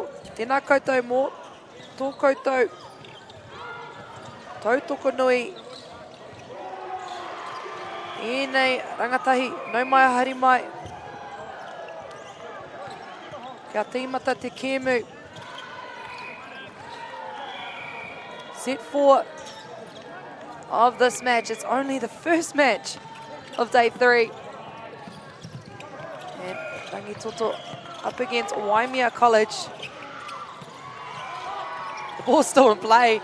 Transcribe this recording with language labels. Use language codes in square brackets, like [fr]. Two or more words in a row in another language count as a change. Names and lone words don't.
[mi] Tēnā koutou mō tō koutou tautoko nui. Ēnei rangatahi, nau mai haere mai. Kia tīmata te kēmu. [en] Set 4 of this match. It's only the first match of day 3. And Rangitoto up against Waimea College. The ball's still in play.